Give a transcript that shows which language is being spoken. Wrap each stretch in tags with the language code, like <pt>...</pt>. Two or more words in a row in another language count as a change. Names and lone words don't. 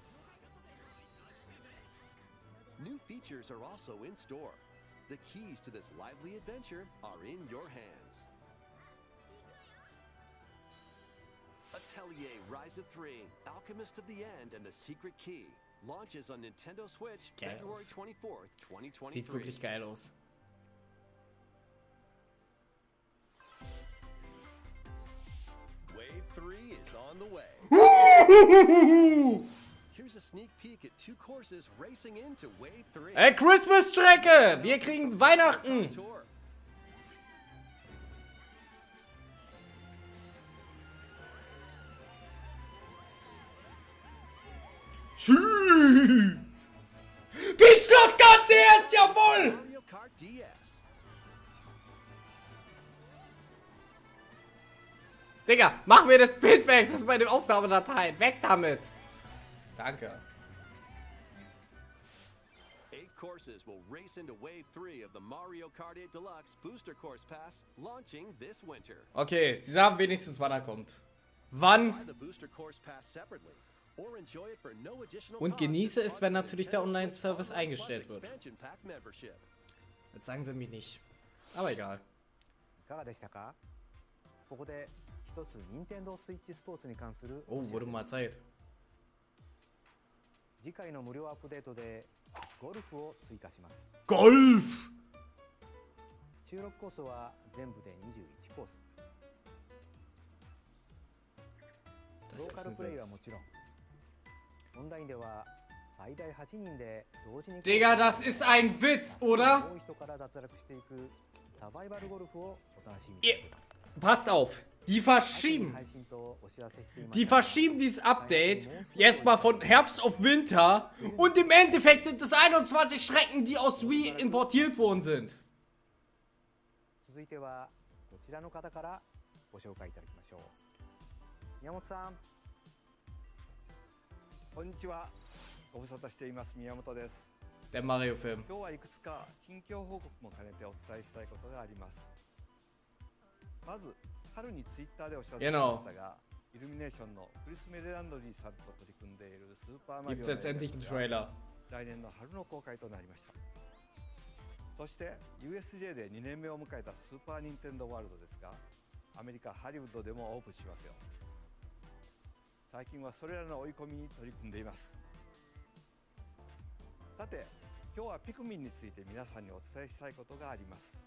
<en>New features are also in store. The keys to this lively adventure are in your hands. Atelier Rise of 3, Alchemist of the End and the Secret Key launches on Nintendo Switch February 24th, 2023.</en> <de>Sieht wirklich geil aus.</de> <en>Wave 3 is on the way. Here's a sneak peek at 2 courses racing into Wave 3.</en> <de>Christmas-Strecke! Wir kriegen Weihnachten! Tour. Beachschlosskart DS, jawohl! Mario Kart DS. Digga, mach mir das Bild weg, das ist meine Aufnahmedatei. Weg damit! Danke.</de> <en>8 courses will race into Wave 3 of the Mario Kart 8 Deluxe Booster Course Pass launching this winter.</en> <de>Okay, sie sagen wenigstens, wann er kommt. Wann?</de> <en>Buy the Booster Course Pass separately or enjoy it for no additional</en> <de>Und</de> <en>cost</en> <de>genieße</de> <en>as</en> <de>es,</de> <en>part</en> <de>wenn</de> <en>of the</en> <de>natürlich der</de> <en>Nintendo Switch</en> <de>Online-Service</de> <en>Online</en> <de>eingestellt</de> <en>Plus</en> <de>wird.</de> <en>Expansion Pack membership.</en> <de>Das sagen sie mir nicht. Aber egal.</de> <ja>いかがでしたか？ここで一つ任天堂スイッチスポーツに関する</ja> <de>Oh, wurde mal Zeit.</de> <ja>次回の無料アップデートでゴルフを追加します。</ja> <de>Golf!</de> <ja>収録コースは全部で21コース。</ja> <de>Das</de> <ja>ロー</ja> <de>ist</de> <ja>カル</ja> <de>ein</de> <ja>プレイはも</ja> <de>Witz.</de> <ja>ちろん、オンラインでは最大8人で同時に</ja> <de>Digga, das ist ein Witz, oder?</de> <ja>多い人から脱落していくサバイバルゴルフをお楽しみに</ja> <de>Ihr,</de> <ja>しています。</ja> <de>passt auf, die verschieben dieses Update jetzt mal von Herbst auf Winter und im Endeffekt sind es 21 Strecken, die aus Wii importiert worden sind.</de> <ja>続いてはこちらの方からご紹介いただきましょう。宮本さん。こんにちは。ご無沙汰しています宮本です。</ja> <de>Der Mario-Film.</de> <ja>今日はいくつか近況報告も兼ねてお伝えしたいことがあります。まず春にツイッターでお知らせしましたが、イルミネーションのクリス・メレランドリーさんと取り組んでいるスーパーマリオ</ja> <de>Gibt's</de> <ja>の</ja> <de>jetzt endlich einen Trailer?</de> <ja>来年の春の公開となりました。そして USJ で2年目を迎えたスーパーニンテンドーワールドですが、アメリカハリウッドでもオープンしますよ。最近はそれらの追い込みに取り組んでいます。さて、今日はピクミンについて皆さんにお伝えしたいことがあります。</ja>